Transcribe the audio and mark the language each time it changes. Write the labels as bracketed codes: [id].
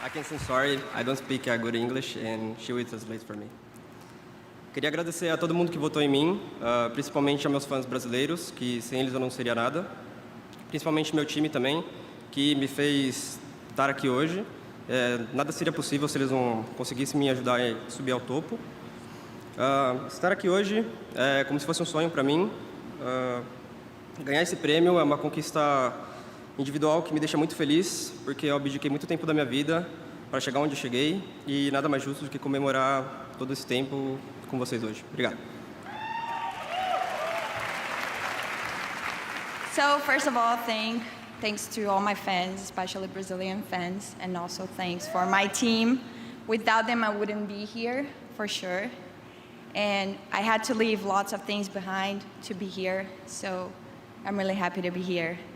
[en] I'm sorry, I don't speak good English and she will translate for me. [pt] Queria agradecer a todo mundo que votou em mim, principalmente aos meus fãs brasileiros, que sem eles eu não seria nada. Principalmente meu time também, que me fez estar aqui hoje. Nada seria possível se eles não conseguissem me ajudar a subir ao topo. Estar aqui hoje é como se fosse um sonho para mim. Ganhar esse prêmio é uma conquista individual que me deixa muito feliz, porque eu abdiquei muito tempo da minha vida para chegar onde eu cheguei e nada mais justo do que comemorar todo esse tempo com vocês hoje. Obrigado. [en] So first of all, thanks to all my fans, especially Brazilian fans, and also thanks for my team. Without them, I wouldn't be here, for sure. And I had to leave lots of things behind to be here, so I'm really happy to be here.